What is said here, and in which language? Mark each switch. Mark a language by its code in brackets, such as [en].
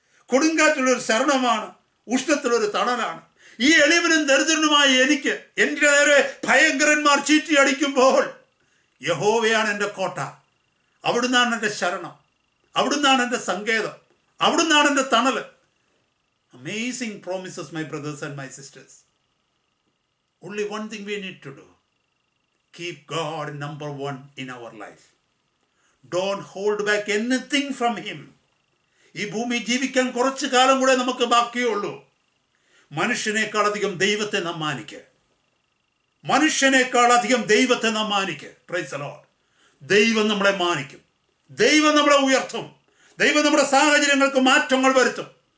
[ml] കൊടുങ്കാറ്റുള്ളൊരു ശരണമാണ്, ഉഷ്ണത്തിലൊരു തണലാണ്. ഈ എളിയവനും ദരിദ്രനുമായി എനിക്ക് എൻ്റെ നേരെ ഭയങ്കരന്മാർ ചീറ്റിയടിക്കുമ്പോൾ യഹോവയാണ് എൻ്റെ കോട്ട, അവിടുന്നാണ് എൻ്റെ ശരണം, അവിടുന്നാണ് എൻ്റെ സങ്കേതം, അവിടുന്നാണ് എൻ്റെ തണല്. [en] Amazing promises, my brothers and my sisters. Only one thing we need to do: keep God number one in our life. Don't hold back anything from him. [ml] ഈ ഭൂമി ജീവിക്കാൻ കുറച്ചു കാലം കൂടെ നമുക്ക് ബാക്കിയുള്ളൂ. മനുഷ്യനേക്കാൾ അധികം ദൈവത്തെ നാം മാനിക്കുക. മനുഷ്യനേക്കാൾ അധികം ദൈവത്തെ നാം മാനിക്കുക. [en] Praise the Lord. [ml] ദൈവം നമ്മളെ മാനിക്കും, ദൈവം നമ്മളെ ഉയർത്തും, ദൈവം നമ്മുടെ സാഹചര്യങ്ങൾക്ക് മാറ്റങ്ങൾ വരുത്തും.